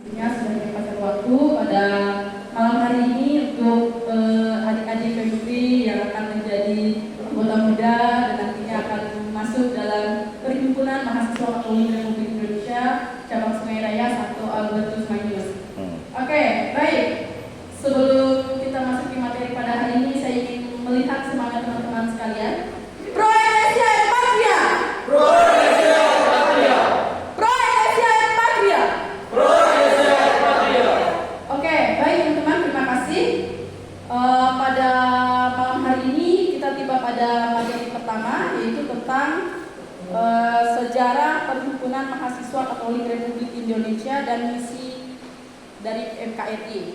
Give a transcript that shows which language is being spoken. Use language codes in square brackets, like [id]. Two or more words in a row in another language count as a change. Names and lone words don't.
[id] Ya, sudah menyempatkan waktu pada malam hari ini untuk adik-adik PBB yang akan menjadi anggota muda dan nantinya akan masuk dalam Perhimpunan Mahasiswa Katolik Republik Indonesia Cabang Sungai Raya Santo Albertus Manyus. Oke, baik. Sebelum kita masuk ke materi pada hari ini, saya ingin melihat semangat teman-teman sekalian. [la] Pro Indonesia et Patria! Pro Indonesia et Patria! Pro Indonesia et Patria! Pro Indonesia et Patria! [id] Oke, baik teman-teman, terima kasih. Pada malam hari ini kita tiba pada materi pertama, yaitu tentang sejarah Perhimpunan Mahasiswa Katolik Republik Indonesia dan misi dari MKRI.